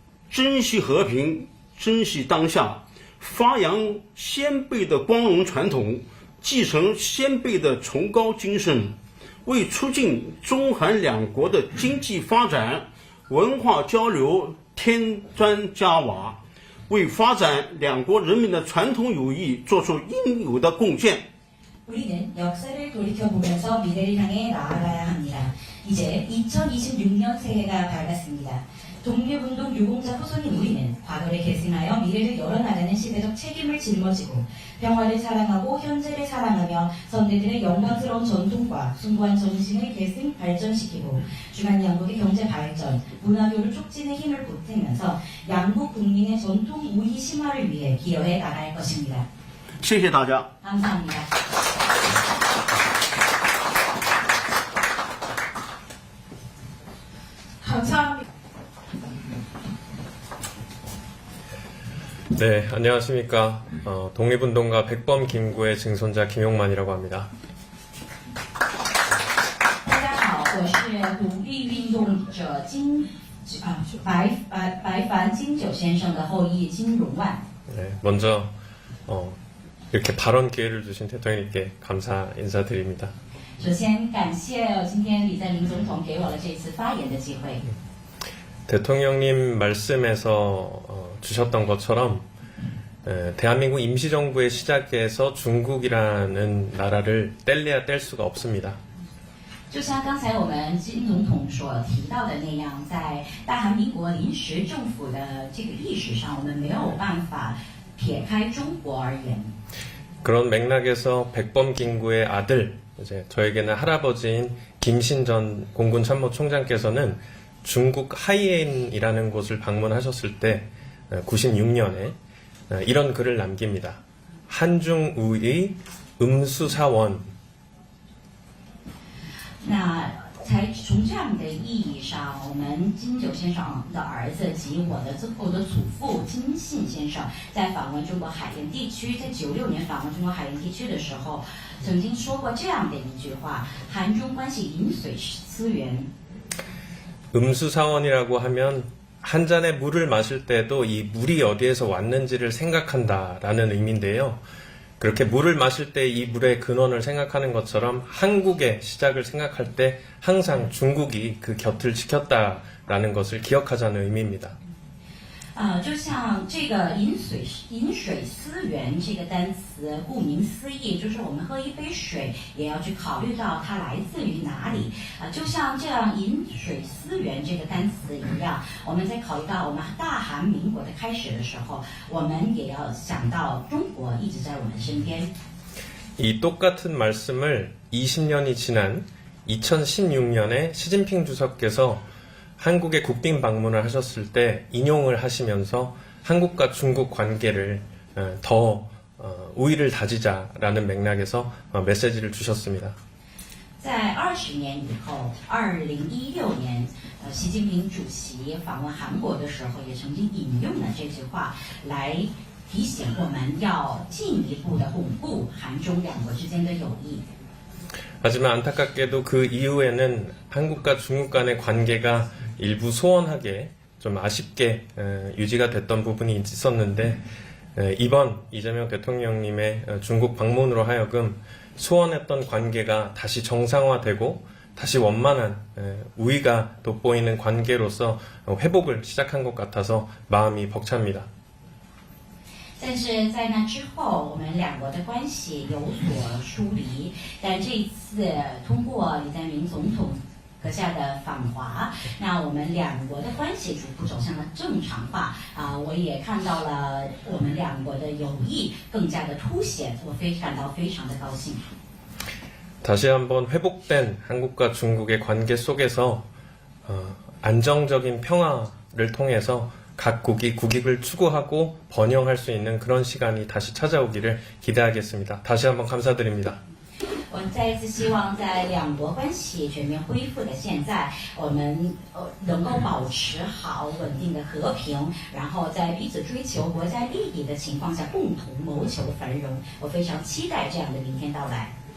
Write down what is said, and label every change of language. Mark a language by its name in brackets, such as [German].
[Chinese] 珍惜和平，珍惜当下，发扬先辈的光荣传统，继承先辈的崇高精神，为促进中韩两国的经济发展、 文化交流添砖加瓦，为发展两国人民的传统友谊做出应有的贡献。 [Korean] 우리는 역사를 돌이켜보면서 미래를 향해 나아가야 합니다. 이제 2026년 새해가 밝았습니다. 독립운동 유공자 후손인 우리는 과거를 계승하여 미래를 열어나가는 시대적 책임을 짊어지고 평화를 사랑하고 현재를 사랑하며 선대들의 영광스러운 전통과 숭고한 정신을 계승 발전시키고 주간 양국의 경제 발전, 문화교류 촉진에 힘을 보태면서 양국 국민의 전통 우희 심화를 위해 기여해 나갈 것입니다. [Chinese] 谢谢大家。 [Korean] 감사합니다. 감사합니다. 네, 안녕하십니까. 독립운동가 백범 김구의 증손자 김용만이라고 합니다. [Chinese] 大家好，我是独立运动者白凡金九先生的后裔金荣万。 [Korean] 네, 먼저 이렇게 발언 기회를 주신 대통령님께 감사 인사드립니다. [Chinese] 首先感谢今天李在林总统给我了这次发言的机会。 [Korean] 대통령님 말씀에서 주셨던 것처럼 대한민국 임시정부의 시작에서 중국이라는 나라를 뗄래야 뗄 수가 없습니다. [Chinese] 就像刚才我们金总统所提到的那样，在大韩民国临时政府的这个历史上，我们没有办法撇开中国而言。 [Korean] 그런 맥락에서 백범 김구의 아들, 이제 저에게는 할아버지인 김신 전 공군 참모총장께서는 중국 하이엔이라는 곳을 방문하셨을 때 96년에 이런 글을 남깁니다. 한중우의 음수사원. [Chinese] 那从这样的意义上，我们金九先生的儿子及我的祖父金信先生，在访问中国海盐地区，在96年访问中国海盐地区的时候，曾经说过这样的一句话：韩中关系饮水思源。 [Korean] 음수사원이라고 하면 한 잔의 물을 마실 때도 이 물이 어디에서 왔는지를 생각한다라는 의미인데요. 그렇게 물을 마실 때 이 물의 근원을 생각하는 것처럼 한국의 시작을 생각할 때 항상 중국이 그 곁을 지켰다라는 것을 기억하자는 의미입니다. [Chinese] 就像这个饮水思源这个单词，顾名思义，就是我们喝一杯水也要去考虑到它来自于哪里。就像这样饮水思源这个单词一样，我们在考虑到我们大韩民国的开始的时候，我们也要想到中国一直在我们身边。 [Korean] 이 똑같은 말씀을 20년이 지난 2016년에 시진핑 주석께서 한국에 국빈 방문을 하셨을 때 인용을 하시면서 한국과 중국 관계를 더 우위를 다지자라는 맥락에서 메시지를 주셨습니다. [Chinese] 在20年以后，2016年，习近平主席访问韩国的时候，也曾经引用了这句话来提醒我们要进一步的巩固韩中两国之间的友谊。 [Korean] 하지만 안타깝게도 그 이후에는 한국과 중국 간의 관계가 일부 소원하게 좀 아쉽게 유지가 됐던 부분이 있었는데 이번 이재명 대통령님의 중국 방문으로 하여금 소원했던 관계가 다시 정상화되고 다시 원만한 우위가 돋보이는 관계로서 회복을 시작한 것 같아서 마음이 벅찹니다. [Chinese] 但是在那之后，我们两国的关系有所疏离。但这一次通过李在明总统阁下的访华，那我们两国的关系逐步走向了正常化。我也看到了我们两国的友谊更加的凸显，我感到非常的高兴。 [Korean] 다시 한번 회복된 한국과 중국의 관계 속에서 안정적인 평화를 통해서 각국이 국익을 추구하고 번영할 수 있는 그런 시간이 다시 찾아오기를 기대하겠습니다. 다시 한번 감사드립니다. [Chinese] 我们再一次希望在两国关系全面恢复的现在，我们能够保持好稳定的和平，然后在彼此追求国家利益的情况下，共同谋求繁荣。我非常期待这样的明天到来。